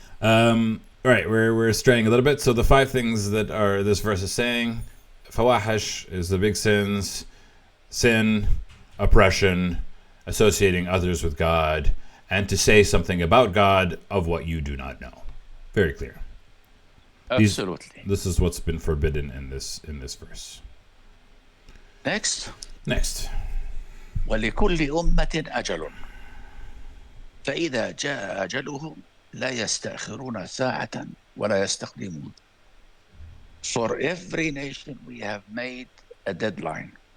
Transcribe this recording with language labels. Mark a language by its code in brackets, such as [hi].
[en] All right, we're straying a little bit. So the 5 things that this verse is saying: fawahish is the big sins, sin, oppression, associating others with God, and to say something about God of what you do not know. Very clear. Absolutely. This is what's been forbidden in this verse. Next. [ar] ولكل أمة أجل فإذا جاء أجلهم لا يستأخرون ساعة ولا يستقدمون. [en] For every nation we have made a deadline.